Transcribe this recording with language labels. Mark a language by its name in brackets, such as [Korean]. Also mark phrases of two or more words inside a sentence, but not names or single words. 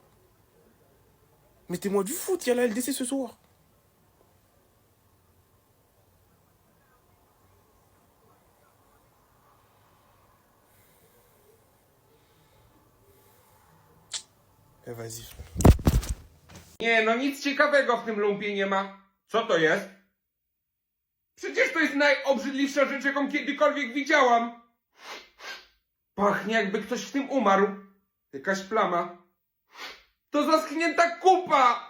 [French] Mettez-moi du foot, il y a la LDC ce soir. Eh, vas-y, frère. [Polish] Nie, no nic ciekawego w tym lumpie nie ma. Co to jest? Przecież to jest najobrzydliwsza rzecz, jaką kiedykolwiek widziałam. Pachnie, jakby ktoś w tym umarł. Jakaś plama. To zaschnięta kupa!